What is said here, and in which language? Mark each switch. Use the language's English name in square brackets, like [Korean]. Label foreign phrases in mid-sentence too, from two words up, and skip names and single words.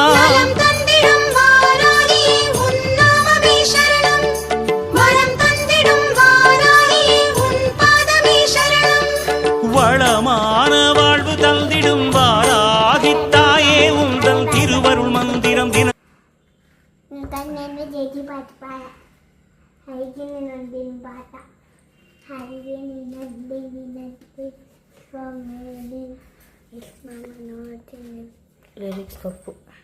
[Tamil] வளமான வாழ்வு தந்திடும் வாராகி தாயே உந்தன் திருவருள் மந்திரம் தின [Telugu] నేను చేసి పాట పాడ హరికి వినండి పాట హరికి వినండి వినండి స్వామి లిరిక్స్ తప్పు.